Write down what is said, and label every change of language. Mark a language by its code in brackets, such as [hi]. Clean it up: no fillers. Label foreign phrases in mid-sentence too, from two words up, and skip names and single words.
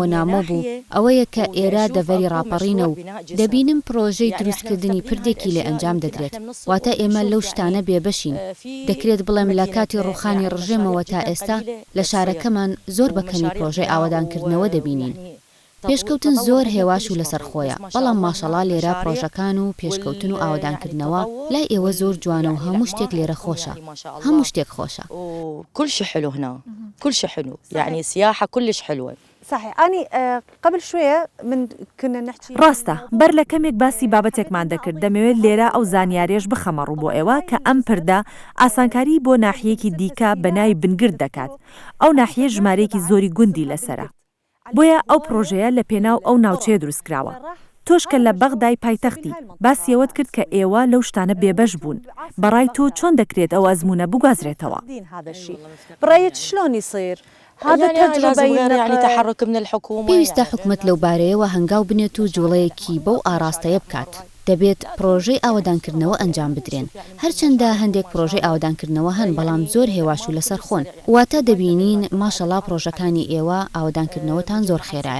[ckb] نامۆ بوو ئەوەیە کە ئێرە دەڤەری ڕاپەڕینە و دەبینم پرۆژەی دروستکردنی پردێکی لێ ئەنجام دەدرێت واتە ئێمە لەو شتانە بێبەشین دەکرێت بڵێم لە کاتی ڕوخانی ڕژێمەوە تا ئێستا لە شارەکەمان زۆر بەکەمی پرۆژەی ئاوەدانکردنەوە دەبینین پێشکەوتن زۆر هێواش و لەسەر خۆیە بەڵام ماشەڵا لێرە پرۆژەکان و پێشکەوتن و ئاوەدانکردنەوە لای ئێوە زۆر جوانە و هەموو شتێک لێرە خۆشە هەموو شتێک خۆشە [ar] كل شيء حلو هنا كل شيء حلو يعني سياحة كلش حلوة. صحيح أني قبل شوية من كنا نحكي [ckb] ڕاستە بەر لە کەمێک باسی بابەتێکمان دەکرد دەمەوێت لێرە ئەو زانیاریش بخەمەڕوو بۆ ئێوە کە ئەم پردە ئاسانکاری بۆ ناحیەکی دیکە بەناوی بنگرد دەکات ئەو ناحیە ژمارەیەکی زۆری گوندی لەسرە بۆیە ئەو پرۆژەیە لە پێناو ئەو ناوچەیە دروستکراوە تۆشکە لە بەغدای پایتەختی باسیەوەت کرد کە ئێوە لەو شتانە بێبەش بوون بەڕای تۆ چۆن دەکرێت ئەو ئەزمونە بگوازرێتەوە [ar] برأيك شلون يصير هذا تجربة يعني تحرك من الحكومة [ckb] پێویستە حکومت لەو بارەیەوە هەنگاو بنێت و جوڵەیەکی بەو ئاراستەیە بکات. دەبێت پرۆژەی ئاوەدانکردنەوە ئەنجام بدرێن. هەرچەندە هەندێک پرۆژەی ئاوەدانکردنەوە هەن بەڵام زۆر هێواش و لەسەر خۆن. واتە دەبینین ماشەڵا پرۆژەکانی ئێوە ئاوەدانکردنەوەتان زۆر خێرایە.